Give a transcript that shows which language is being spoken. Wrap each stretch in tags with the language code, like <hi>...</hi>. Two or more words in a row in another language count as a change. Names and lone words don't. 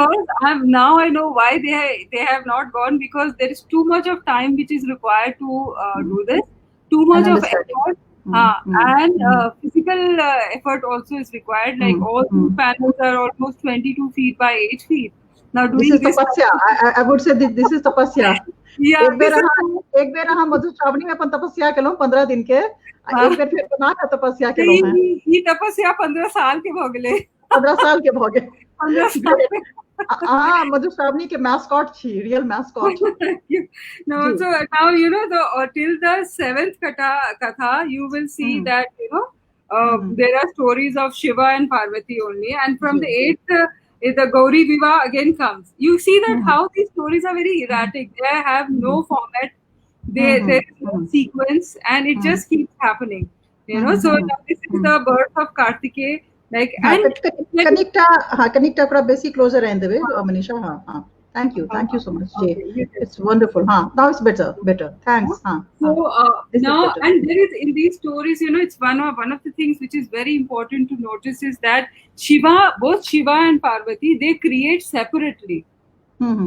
<en>Because I know why they have not gone, because there is too much of time which is required to Mhm. do this, too And much of understanding. effort, Mhm. Mhm. and Mhm. physical effort also is required. Like, Mhm. all these Mhm. panels are almost 22 feet by 8 feet. Now, This doing is this tapasya. kind of, I would say this is tapasya. yeah,</en> <mai>एक बेर</mai> <en>this is</en> <mai>अहाँ एक बेर अहाँ मधु श्रावणी में अपन तपस्या केलहुँ 15 दिन के, आ एक बेर फिर बना के तपस्या केलहुँ हैं, ही तपस्या 15 साल के भ गेलै। 15 साल के भऽ गेल। 15 साल ग्रेट। अहाँ मधु श्रावणी के मैस्कॉट छी,</mai> <en>real mascot. Thank you. No, जी। so now, the till the seventh katha, you will see हम्म। that, हम्म। there are stories of Shiva and Parvati only, and from जी। the eighth, the Gauri Viva again comes. You see that हम्म। how these stories are very हम्म। erratic. They have हम्म। no format. There हम्म। is no हम्म। sequence, and it हम्म। just keeps happening. हम्म। So हम्म। now this is हम्म। the birth of Kartikeya, like, हाँ, and when</en> <mai>कनिक्टा, हाँ, कनिक्टा थोड़ा बेसी क्लोजर रहने देबै, मनीषा, हाँ, हाँ।</mai> <en>Thank you so much, Jay. Okay, you can. It's wonderful. Huh? Now it's better. Thanks. Huh? Huh. So This is now, better. and there is in these stories, it's one of the things which is very important to notice is that both Shiva and Parvati, they create separately. Mm-hmm.</en>